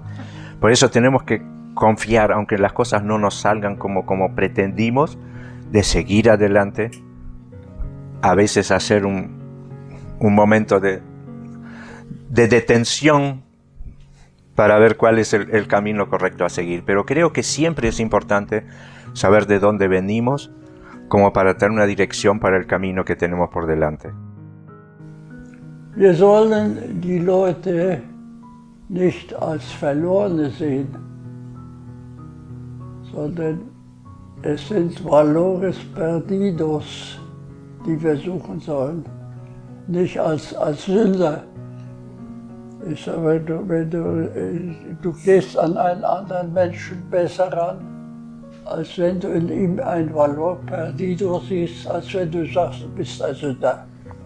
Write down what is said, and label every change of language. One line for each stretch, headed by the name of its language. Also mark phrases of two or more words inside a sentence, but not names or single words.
Spanish: Por eso tenemos que confiar, aunque las cosas no nos salgan como pretendimos, de seguir adelante, a veces hacer un momento de detención para ver cuál es el camino correcto a seguir. Pero creo que siempre es importante saber de dónde venimos, como para tener una dirección para el camino que tenemos por delante.
German: Wir sollen die Leute nicht als Verlorene sehen, sondern es sind
Spanish: valores perdidos,
German: die wir suchen sollen, nicht als Sünder. Ich sage, du gehst an einen anderen Menschen besser ran, als wenn du in ihm ein
Spanish: Valor perdido
German: siehst, als wenn du sagst, du bist ein Sünder.